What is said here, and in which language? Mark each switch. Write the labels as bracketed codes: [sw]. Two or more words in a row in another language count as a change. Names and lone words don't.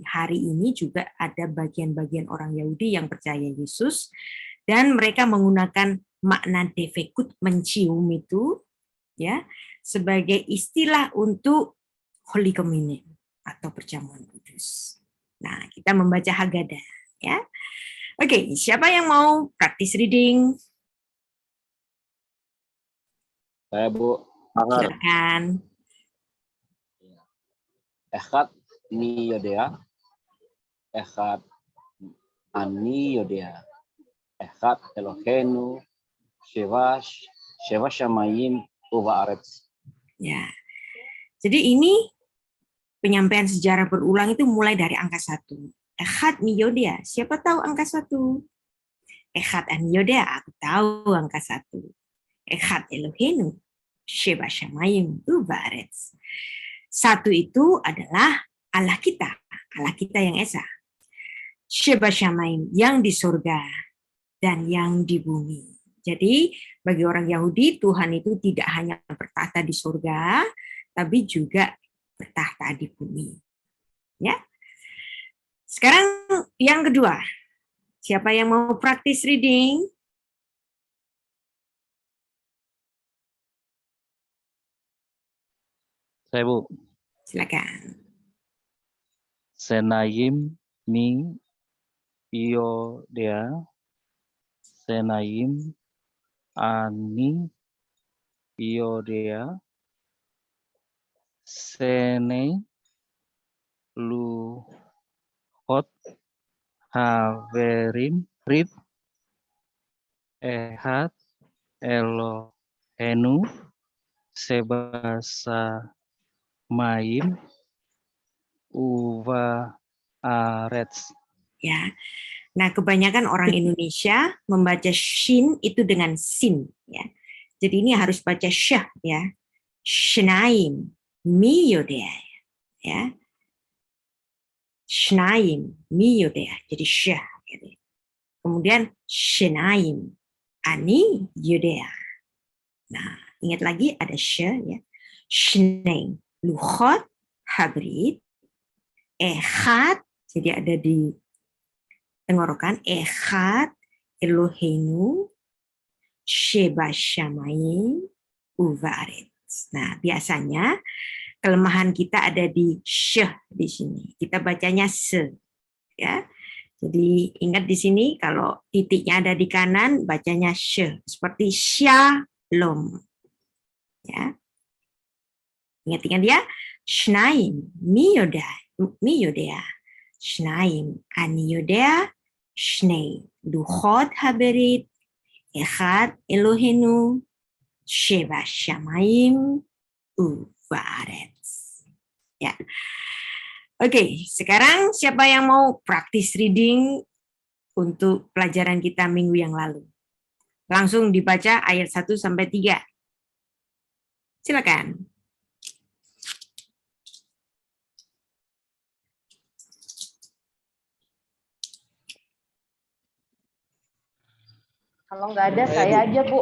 [id] Hari ini juga ada bagian-bagian orang Yahudi yang percaya Yesus, dan mereka menggunakan makna defekut, mencium itu, ya, sebagai istilah untuk [en] Holy Communion [id] atau perjamuan kudus. Nah, kita membaca Haggadah, ya. Oke, siapa yang mau praktis reading? Saya Bu. Silakan. [he] אחד מי יודע. אחד אני יודע. אחד אלהינו שבשמים ובארץ. [id] Ya. Jadi ini penyampaian sejarah berulang itu mulai dari angka 1. [he] אחד מי יודע. [id] Siapa tahu angka 1? [he] אחד אני יודע. [id] Aku tahu angka 1. [he] אחד אלהינו שבשמים ובארץ. [id] 1 itu adalah Allah kita yang Esa. [he] שבשמים, [id] yang di surga dan yang di bumi. Jadi bagi orang Yahudi, Tuhan itu tidak hanya bertahta di surga, tapi juga bertahta di bumi. Ya. Sekarang yang kedua, siapa yang mau praktis reading? Saya Bu. Silakan. [he] שנים מי יודע. שנים אני יודע. שני לוחות הברית אחד אלהינו שבשמים ובארץ. [id] Ya. Nah, kebanyakan orang Indonesia membaca shin itu dengan sin, ya. Jadi ini harus baca syah, ya. [he] שנים מי יודע, ya. שנים מי יודע, [id] jadi syah, gitu. [he] Kemudian שנים אני יודע. [id] Nah, ingat lagi ada syah, ya. [he] שנים לוחות הברית אחד, [id] jadi ada di tenggorokan, [he] אחד אלהינו שבשמים ובארץ. [id] Nah, biasanya kelemahan kita ada di syeh di sini. Kita bacanya se, ya. Jadi ingat di sini kalau titiknya ada di kanan bacanya syeh, seperti shalom. Ya. Ingat-ingat ya, [he] שנים מי יודע. שנים אני יודע. שני לוחות הברית אחד אלהינו שבשמים ובארץ. [id] Ya. Oke, sekarang siapa yang mau praktis reading untuk pelajaran kita minggu yang lalu? Langsung dibaca ayat 1 sampai 3. Silakan. Kalau nggak ada, saya aja, Bu.